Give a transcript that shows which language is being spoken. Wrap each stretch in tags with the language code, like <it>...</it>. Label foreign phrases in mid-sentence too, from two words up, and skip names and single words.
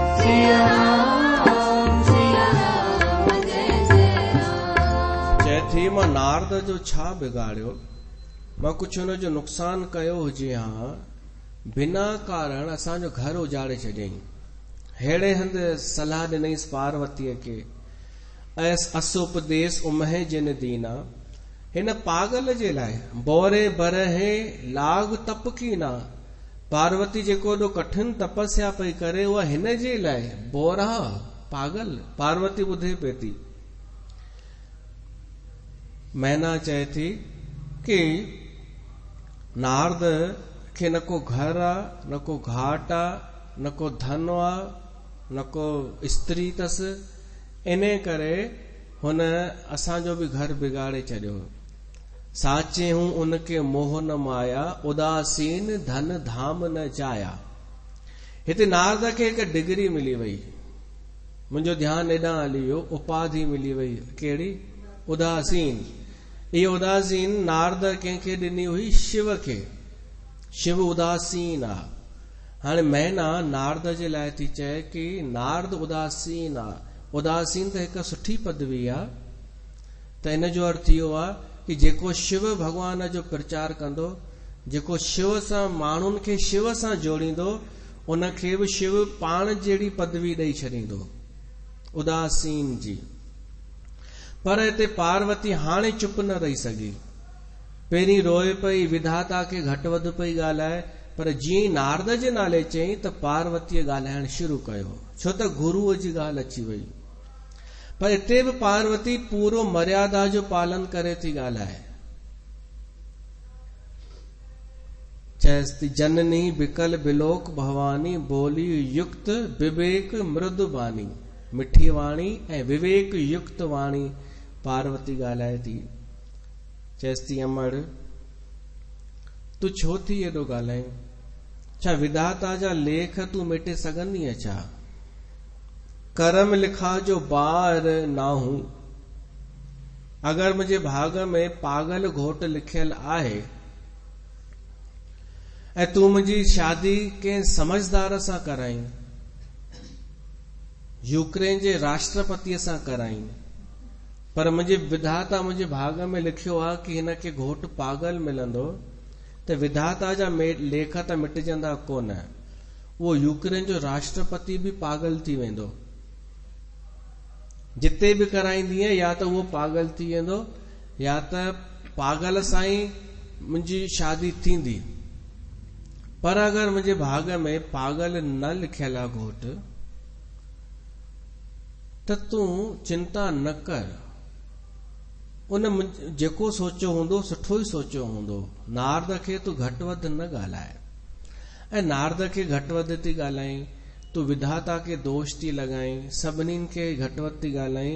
<sd>चए थी मां नारद जो छा बिगाड़ियो, मां कुझु हुनजो नुक़सान कयो हुजे हा, बिना कारण असांजो घर उजाड़े छॾियईं। हेड़े हंधि सलाह ॾिनईसि पार्वतीअ खे, ऐं</sd> <awa>असुपदेश उमहे जिन दीना,</awa> <sd>हिन पागल जे लाइ</sd> <awa>बोरे बरहे लाग तप कीना।</awa> <sd>पार्वती जेको एॾो कठिन तपस्या पई करे, उहा हिन जे लाइ बोरा पागल। पार्वती ॿुधे पई थी। मैना चए थी कि नारद खे न को घर आ, न को घाट आ, न को धन आ, न को स्त्री अथसि, इन करे हुन असांजो बि घर बिगाड़े छॾियो।</sd> <awa>साचे हूं उनके मोह न माया, उदासीन धन धाम न जाया।</awa> <sd>हिते नारद खे हिकु डिग्री मिली वई, मुंहिंजो ध्यानु एॾां हली वियो, उपाधि मिली वई। कहिड़ी? उदासीन। इहे उदासीन नारद कंहिंखे ॾिनी हुई? शिव खे। शिव उदासीन आ। हाणे मैना नारद जे लाइ थी चए कि नारद उदासीन आ। उदासीन त हिकु सुठी पदवी आ। त इन जो अर्थ इहो आहे कि जेको शिव भगवान जो प्रचार कंदो, जेको शिव सां माण्हुनि खे शिव सां जोड़ींदो, उनखे बि शिव पाण जहिड़ी पदवी ॾेई छॾींदो, उदासीन जी। पर हिते पार्वती हाणे चुप न रही सघी। पहिरीं रोए पई, विधाता खे घटि वधि पई ॻाल्हाए, पर जीअं नारद जे नाले चई त पार्वतीअ ॻाल्हाइण शुरू कयो, छो त गुरूअ जी ॻाल्हि अची वई। पर हिते बि पार्वती पूरो मर्यादा जो पालन करे थी ॻाल्हाए। चएसि थी,</sd> <awa>जननी बिकल बिलोक भवानी, बोली युक्त विवेक मृदु बानी।</awa> <sd>मिठी वाणी ऐं विवेक युक्त वाणी पार्वती ॻाल्हाए थी। चएसि थी, अमड़ तूं छो थी एॾो ॻाल्हाईं? छा विधाता जा लेख तूं मिटे सघंदीअ छा?</sd> <awa>करम लिखा जो बार ना हूं।</awa> <sd>अगर मुंहिंजे भाग में पागल घोट लिखियल आहे ऐं तूं मुंहिंजी शादी कंहिं समझदार सां कराई, यूक्रेन जे राष्ट्रपतिअ सां कराई, पर मुंहिंजे विधाता मुंहिंजे भाग में लिखियो आहे कि हिनखे घोट पागल मिलंदो, त विधाता जा लेख त मिटजंदा कोन। उहो यूक्रेन जो राष्ट्रपति बि पागल थी वेंदो। जिते बि कराईंदीअ या त उहो पागल थी वेंदो, या त पागल सां ई मुंहिंजी शादी थींदी। पर अगर मुंहिंजे भाग में पागल न लिखियल आहे घोट, त तूं चिंता न कर। उन जेको सोचियो हूंदो सुठो ई सोचियो हूंदो। नारद खे तूं घटि वधि न ॻाल्हाए। ऐं नारद खे घटि वधि थी ॻाल्हाई, तूं विधाता खे दोष थी लॻाई, सभिनीनि खे घटि वधि थी ॻाल्हाई।</sd>